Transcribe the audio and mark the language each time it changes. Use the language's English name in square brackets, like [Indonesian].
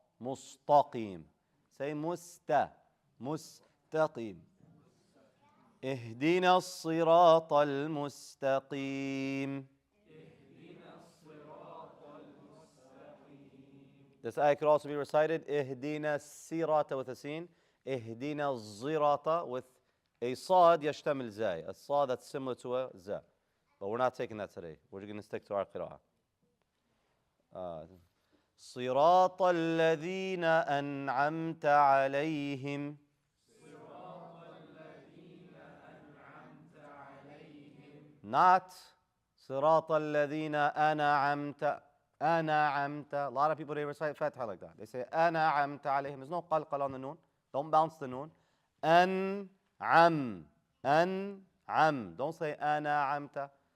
[English] Mustaqim. Say musta. Mustaqim. [Arabic] اهدنا الصراط المستقيم. [English] This ayah could also be recited [Arabic] اهدنا الصراط [English] with a sin. [Arabic] اهدنا الصراط [English] with a [Arabic] صاد يشتمل زاي. [English] A صاد that's similar to a za. But we're not taking that today. We're going to stick to our qira'ah. [Arabic] صراط الذين أنعمت عليهم. Not صراط الذين أنعمت. أنعمت. [English] A lot of people, they recite Fatiha like that. They say [Arabic] أنعمت عليهم. [English] There's no qalqal on the noon. Don't bounce the noon. [Arabic] أنعم. أنعم. [English] Don't say أنعمت.